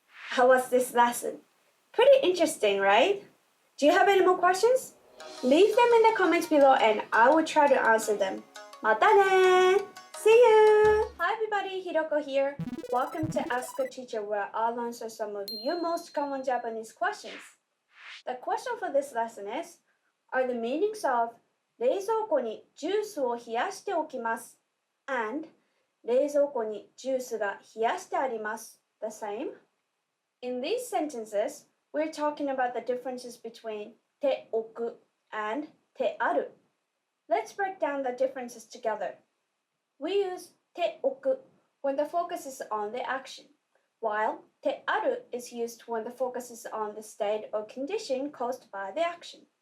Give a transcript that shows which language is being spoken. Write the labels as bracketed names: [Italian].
[English] How was this lesson? Pretty interesting, right? Do you have any more questions? Leave them in the comments below and I will try to answer them. [Japanese] またね! [English] See you! Hi everybody, Hiroko here. Welcome to Ask a Teacher, where I'll answer some of your most common Japanese questions. The question for this lesson is, are the meanings of [Japanese] 冷蔵庫にジュースを冷やしておきます [English] and [Japanese] 冷蔵庫にジュースが冷やしてあります [English] the same? In these sentences, we're talking about the differences between ておく and てある. Let's break down the differences together. We use ておく when the focus is on the action, while てある is used when the focus is on the state or condition caused by the action.